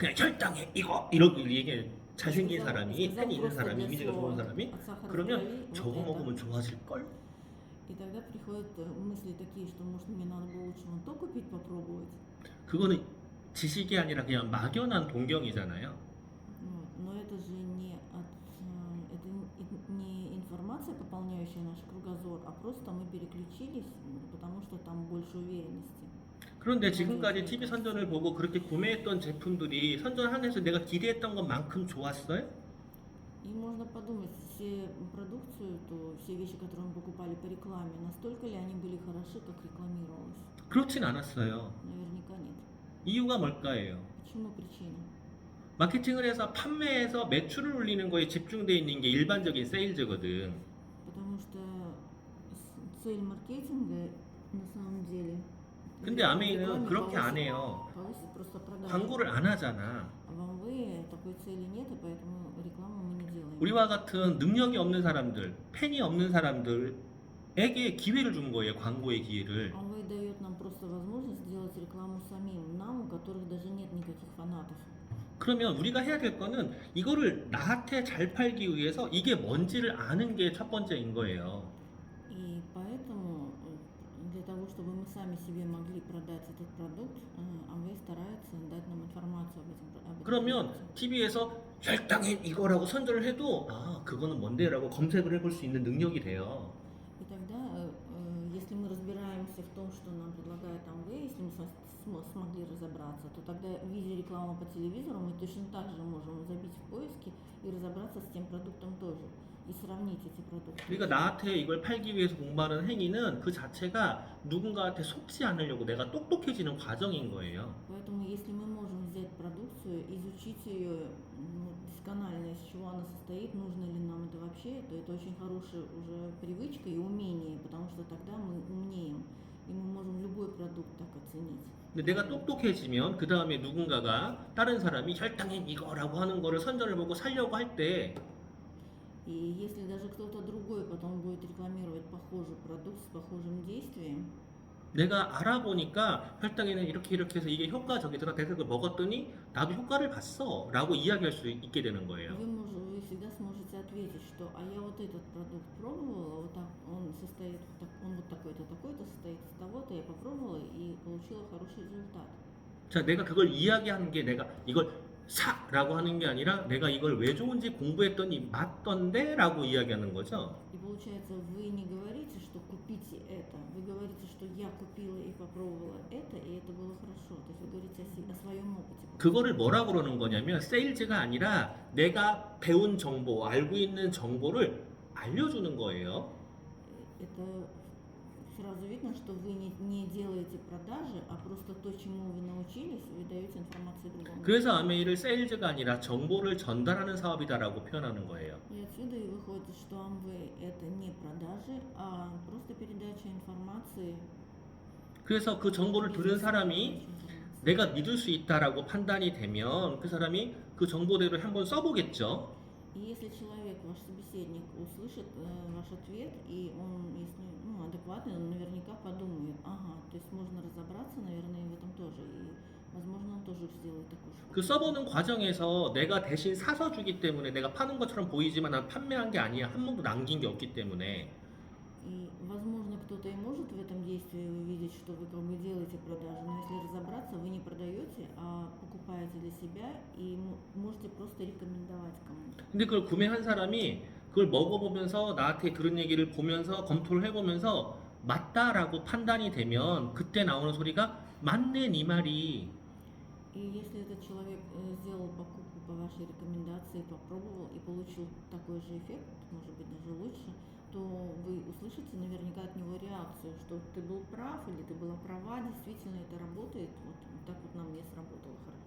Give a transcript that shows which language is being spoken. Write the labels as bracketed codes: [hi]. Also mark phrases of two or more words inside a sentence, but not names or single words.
[ko] 그냥 혈당에 이거 이러고 얘기해. 잘생긴 [ru] Сказал- [ko] 사람이 [ru] сказал [ko] 팬이 있는 [ru] просто [ko] 사람이 [ru] для [ko] 이미지가 [ru] своего [ko] 좋은 사람이 [ru] от сахара в [ko] 그러면 [ru] крови вот [ko] 저거 [ru] это. [ko] 먹으면 좋아질 걸. [ru] И тогда приходят мысли такие, что может мне надо было лучше вон то купить, попробовать. [ko] 그거는 지식이 아니라 그냥 막연한 동경이잖아요. [ru] Вот. Но это же не информация, пополняющая наш кругозор, а просто мы переключились, потому что там больше уверенности. [ko] 그런데 지금까지 TV 선전을 보고 그렇게 구매했던 제품들이 선전하면서 내가 기대했던 것만큼 좋았어요? [ru] И можно подумать, все продукцию, то все вещи, которые мы покупали по рекламе, настолько ли они были хороши, как рекламировалось? [ko] 그렇진 않았어요. [ru] Наверняка нет. [ko] 이유가 뭘까요? [ru] Почему причина? [ko] 마케팅을 해서 판매해서 매출을 올리는 거에 집중되어 있는 게 일반적인 세일즈거든. [ru] Потому что цель маркетинга на самом деле. [ko] 근데 아메이는 그렇게 안 해요. [ru] Повысить просто продажи. [ko] 광고를 안 하잖아. [ru] А в Амвее такой цели нет, и поэтому рекламу мы не делаем. [ko] 우리와 같은 능력이 없는 사람들, 팬이 없는 사람들에게 기회를 준 거예요. 광고의 기회를. [ru] Amway дает нам просто возможность сделать рекламу самим, нам, у которых даже нет никаких фанатов. [ko] 그러면 우리가 해야 될 거는 이거를 나한테 잘 팔기 위해서 이게 뭔지를 아는 게 첫 번째인 거예요. [ru] И поэтому для того, чтобы мы сами себе могли продать этот продукт, Amway старается дать нам информацию об этом [ko] 그러면 [ru] продукте. [ko] TV에서 혈당엔 이거라고 선전을 해도 그거는 뭔데라고 검색을 해볼 수 있는 능력이 돼요. [ru] И тогда, если мы разбираемся в том, что нам предлагает Amway, если мы смогли разобраться, то тогда, видя рекламу по телевизору, мы точно так же можем забить в поиске и разобраться с тем продуктом тоже, и сравнить эти продукты. [ko] 그러니까 나한테 이걸 팔기 위해서 공부하는 행위는 그 자체가 누군가한테 속지 않으려고 내가 똑똑해지는 과정인 거예요. [ru] Поэтому, если мы можем взять продукцию, изучить ее досконально, из чего она состоит, нужно ли нам это вообще, то это очень хорошая уже привычка и умение, потому что тогда мы умнеем, и мы можем любой продукт так оценить. [ko] 근데 내가 똑똑해지면 그 다음에 누군가가 다른 사람이 혈당액 이거라고 하는 거를 선전을 보고 살려고 할 때 [ru] И если даже кто-то другой потом будет рекламировать похожий продукт с похожим действием, [ko] 내가 알아보니까 혈당에는 이렇게 이렇게 해서 이게 효과적이더라. 그래서 그걸 먹었더니 나도 효과를 봤어 라고 이야기할 수 있게 되는 거예요. [ru] вы всегда сможете ответить, что а я вот этот продукт пробовала, вот так, он состоит, он вот такой-то, такой-то состоит из того-то, я попробовала и получила хороший результат. [ko] 자, 내가 그걸 이야기하는 게 내가 이걸 사라고 하는 게 아니라 내가 이걸 왜 좋은지 공부했더니 맞던데 라고 이야기하는 거죠. [ru] И получается, вы не говорите, что купите это, вы говорите, что я купила и попробовала это, и это было хорошо. То есть вы говорите о своем опыте. [ko] 그거를 뭐라고 그러는 거냐면 세일즈가 아니라 내가 배운 정보, 알고 있는 정보를 알려주는 거예요. [ru] Это сразу видно, что вы не делаете продажи, а просто то, чему вы научились, вы даете информацию другому. [ko] 그래서 아메이를 세일즈가 아니라 정보를 전달하는 사업이다라고 표현하는 거예요. [ru] И отсюда и выходит, что Amway это не продажи, а просто передача информации. [ko] 그래서 그 정보를 들은 사람이 [ru] Передача информации. [ko] 내가 믿을 수 있다라고 판단이 되면 그 사람이 그 정보대로 한번 써보겠죠. [ru] И если человек, ваш собеседник, услышит ваш ответ, и он, если адекватный, он наверняка подумает, ага, то есть можно разобраться, наверное, в этом тоже, и, возможно, он тоже сделает такую же. [ko] 그 써보는 과정에서 내가 대신 사서 주기 때문에 내가 파는 것처럼 보이지만 난 판매한 게 아니야. 한 번도 남긴 게 없기 때문에 [ru] И, возможно, кто-то и может в этом действии увидеть, что вы как бы делаете продажу, но если разобраться, вы не продаете, а покупаете для себя и можете просто рекомендовать кому-то. [ko] 근데 그걸 구매한 사람이 그걸 먹어보면서 나한테 그런 얘기를 보면서 검토를 해보면서 맞다라고 판단이 되면 그때 나오는 소리가 맞네 네 말이. [ru] И если этот человек сделал покупку по вашей рекомендации, попробовал и получил такой же эффект, может быть даже лучше, то вы услышите наверняка от него реакцию, что ты был прав или ты была права, действительно это работает, вот так вот на мне сработало хорошо.